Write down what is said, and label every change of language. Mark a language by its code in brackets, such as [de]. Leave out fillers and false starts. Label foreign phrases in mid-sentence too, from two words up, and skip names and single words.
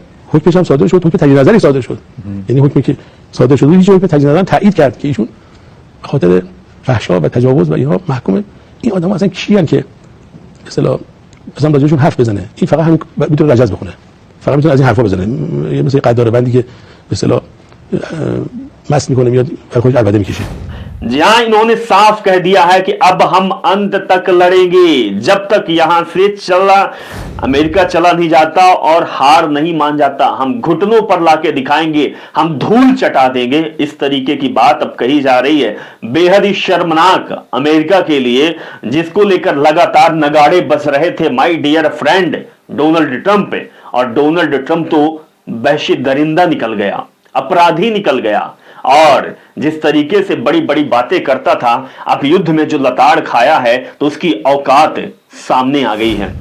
[fa] حکمش هم صادر شد، حکم تجدید نظری صادر شد. یعنی حکمی که صادر شد هیچ حکم تجدید نظری تایید کرد که ایشون به خاطر فحشا و تجاوز و اینها محکومه. این آدم‌ها اصلا کیان که به اصطلاح مثلا راجعشون حرف بزنه؟ این فقط همین میتونه رجز بخونه، فقط میتونه از این حرفا بزنه. یه مثل قدار بندی که به اصطلاح مست میکنه میاد برای خودش عربده میکشه. [hi] जहां इन्होंने साफ कह दिया है कि अब हम अंत तक लड़ेंगे, जब तक यहां से अमेरिका चला नहीं जाता और हार नहीं मान जाता, हम घुटनों पर लाके दिखाएंगे, हम धूल चटा देंगे। इस तरीके की बात अब कही जा रही है। बेहद ही शर्मनाक अमेरिका के लिए, जिसको लेकर लगातार नगाड़े बज रहे थे [en] my dear friend [hi] डोनाल्ड ट्रंप पे, और डोनाल्ड ट्रंप तो वहशी दरिंदा निकल गया, अपराधी निकल गया, और जिस तरीके से बड़ी बड़ी बातें करता था, अब युद्ध में जो लताड़ खाया है तो उसकी औकात सामने आ गई है।